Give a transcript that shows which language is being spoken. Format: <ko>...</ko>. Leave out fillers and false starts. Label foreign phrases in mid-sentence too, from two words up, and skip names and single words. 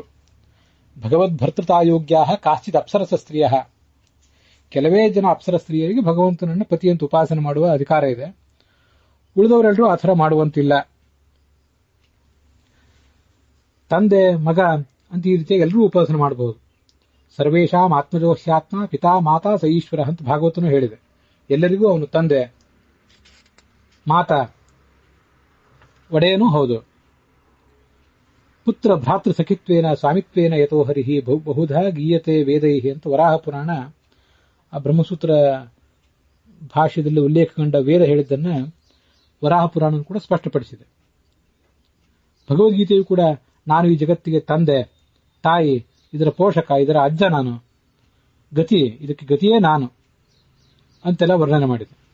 <sa>ಭಗವದ್ ಭರ್ತೃತಾಯೋಗ್ಯ ಕಾಶ್ಚಿತ್ ಅಪ್ಸರಸ ಸ್ತ್ರೀಯ,</sa> <kn>ಕೆಲವೇ ಜನ ಅಪ್ಸರ ಸ್ತ್ರೀಯರಿಗೆ ಭಗವಂತನನ್ನ ಪತಿ ಅಂತ ಉಪಾಸನೆ ಮಾಡುವ ಅಧಿಕಾರ ಇದೆ. ಉಳಿದವರೆಲ್ಲರೂ ಆ ಥರ ಮಾಡುವಂತಿಲ್ಲ. ತಂದೆ ಮಗ ಅಂತ ಈ ರೀತಿಯಾಗಿ ಎಲ್ಲರೂ ಉಪಾಸನೆ ಮಾಡಬಹುದು.</kn> <sa>ಸರ್ವೇಶಾಂ ಆತ್ಮಜೋಹ್ಯಾತ್ಮ ಪಿತಾ ಮಾತಾ ಸ ಈಶ್ವರ</sa> <kn>ಅಂತ ಭಾಗವತನು ಹೇಳಿದೆ. ಎಲ್ಲರಿಗೂ ಅವನು ತಂದೆ, ಮಾತಾ, ಒಡೆಯನೂ ಹೌದು.</kn> <sa>ಪುತ್ರ ಭ್ರಾತೃ ಸಖಿತ್ವೇನ ಸ್ವಾಮಿತ್ವೇನ ಯಥೋ ಹರಿಹಿ ಬಹುಧಾ ಗೀಯತೆ ವೇದೈಹಿ</sa> <kn>ಅಂತ ವರಾಹ ಪುರಾಣ ಆ ಬ್ರಹ್ಮಸೂತ್ರ ಭಾಷ್ಯದಲ್ಲಿ ಉಲ್ಲೇಖ ಕಂಡ ವೇದ ಹೇಳಿದ್ದನ್ನ ವರಾಹ ಪುರಾಣ ಕೂಡ ಸ್ಪಷ್ಟಪಡಿಸಿದೆ. ಭಗವದ್ಗೀತೆಯು ಕೂಡ ನಾನು ಈ ಜಗತ್ತಿಗೆ ತಂದೆ, ತಾಯಿ, ಇದರ ಪೋಷಕ, ಇದರ ಅಜ್ಜ ನಾನು, ಗತಿ, ಇದಕ್ಕೆ ಗತಿಯೇ ನಾನು ಅಂತೆಲ್ಲ ವರ್ಣನೆ ಮಾಡಿದೆ.</kn>